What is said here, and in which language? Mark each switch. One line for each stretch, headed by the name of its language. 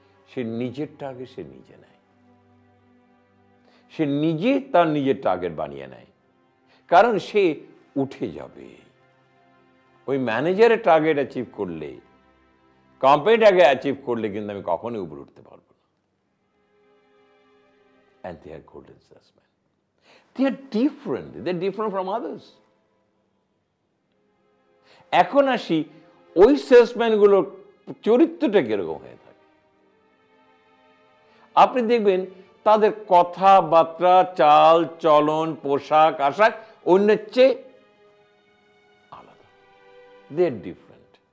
Bangla: সে নিজের টার্গেট সে নিজে নেয়, সে নিজে তার নিজের টার্গেট বানিয়ে নেয়, কারণ সে উঠে যাবে। ওই ম্যানেজারের টার্গেট অ্যাচিভ করলে, কোম্পানিটাকে অ্যাচিভ করলে কিন্তু আমি কখনোই উপরে উঠতে পারবো না।
English: And they are golden salesmen. They are different. They are different from others.
Bangla: এখন আসি ওই সেলসম্যানগুলোর চরিত্রটা কিরকম হয়ে থাকে। আপনি দেখবেন তাদের কথাবার্তা, চাল চলন, পোশাক আশাক অন্যের চেয়ে আলাদা।
English: They are different.